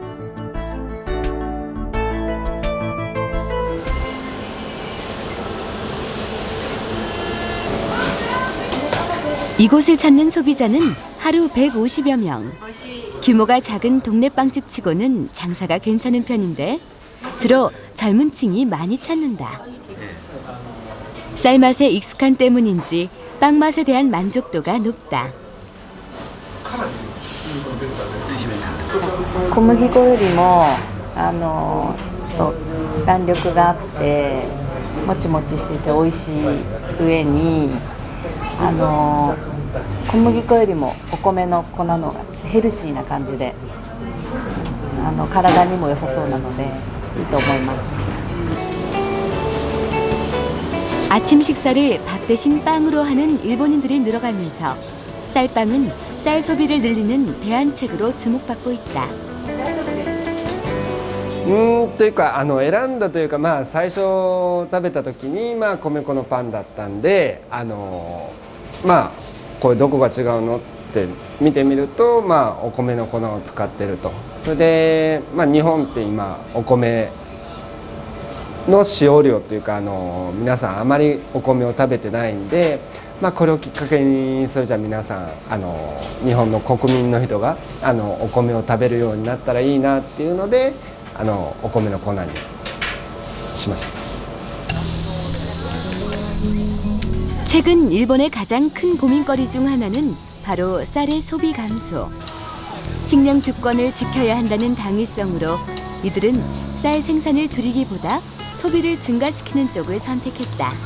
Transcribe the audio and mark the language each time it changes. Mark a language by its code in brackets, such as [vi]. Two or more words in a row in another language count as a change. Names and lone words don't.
[ko] 이곳을 찾는 소비자는 하루 150여 명. 규모가 작은 동네 빵집 치고는 장사가 괜찮은 편인데 주로 젊은 층이 많이 찾는다. 쌀맛에 익숙한 때문인지 빵 맛에 대한 만족도가 높다. [ja] 小麦粉よりも弾力があってもちもちしてて美味しい上に小麦粉よりもお米の粉のがヘルシーな感じで体にも良さそうなのでいいと思います。 [ko] 아침 식사를 밥 대신 빵으로 하는 일본인들이 늘어가면서 쌀빵은 쌀 소비를 늘리는 대안책으로 주목받고 있다. [ja] というか選んだというか、最初食べた時に米粉のパンだったんでこれどこが違うのって見てみるとお米の粉を使ってると。それで日本って今お米の使用量というか皆さんあまりお米を食べてないんで、これをきっかけにそれじゃあ皆さん日本の国民の人がお米を食べるようになったらいいなっていうのでお米の粉にしました。 [ko] 최근 일본의 가장 큰 고민거리 중 하나는 바로 쌀의 소비 감소. 식량 주권을 지켜야 한다는 당위성으로 이들은 쌀 생산을 줄이기보다 소비를 증가시키는 쪽을 선택했다.